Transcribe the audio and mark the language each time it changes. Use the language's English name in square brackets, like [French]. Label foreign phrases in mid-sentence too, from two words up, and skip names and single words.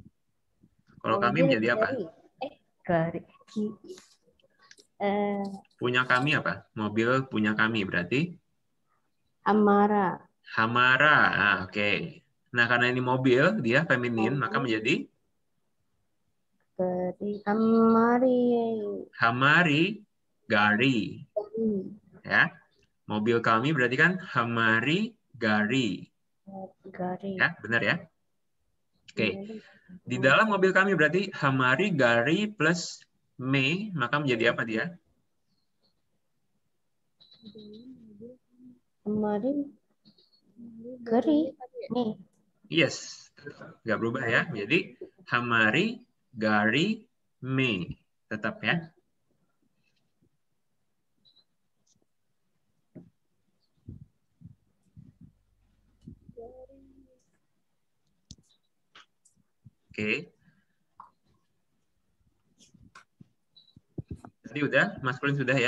[Indonesian] Kalau kami menjadi apa? Punya kami apa? Mobil punya kami berarti? Hamara. Oke. Nah, karena ini mobil, dia feminin, maka menjadi? Hamari. [Hindi] हमारी गाड़ी. [Indonesian] Ya. Mobil kami berarti kan [Hindi] हमारी गाड़ी. [Indonesian] Gari. Ya, benar ya? Oke. Di dalam mobil kami berarti [Hindi] हमारी गाड़ी [Indonesian] plus me, maka menjadi apa dia? Kemarin gari. Nih. Yes, nggak berubah ya. Jadi [Hindi] हमारी गाड़ी में, [Indonesian] tetap ya. Oke. Tadi udah, maskulin sudah ya.